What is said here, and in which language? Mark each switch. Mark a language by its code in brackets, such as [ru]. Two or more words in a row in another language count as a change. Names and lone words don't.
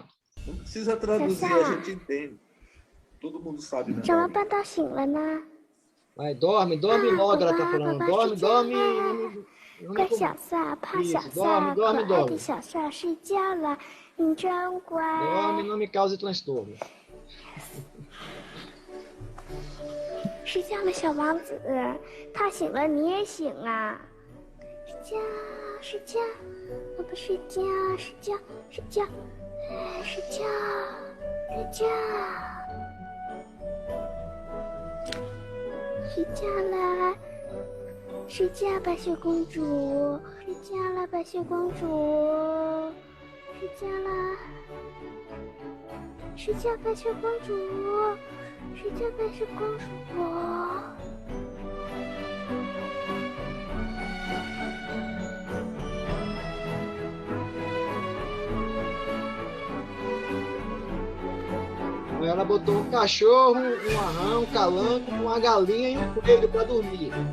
[pt] Não precisa traduzir, a gente entende. Todo mundo sabe, né? Vai, dorme logo, ela está falando. Dorme. Isso, dorme. Dorme, não me cause transtorno. [zh] 睡觉了，小王子，他醒了，你也醒啊！睡觉，宝宝睡觉，睡觉，睡觉，睡觉，睡觉，睡觉了，睡觉，白雪公主，睡觉了，白雪公主，睡觉了，睡觉，白雪公主。睡觉，白雪公主。 [pt] Ela botou um cachorro, um arrão, um calango, uma galinha e um coelho para dormir.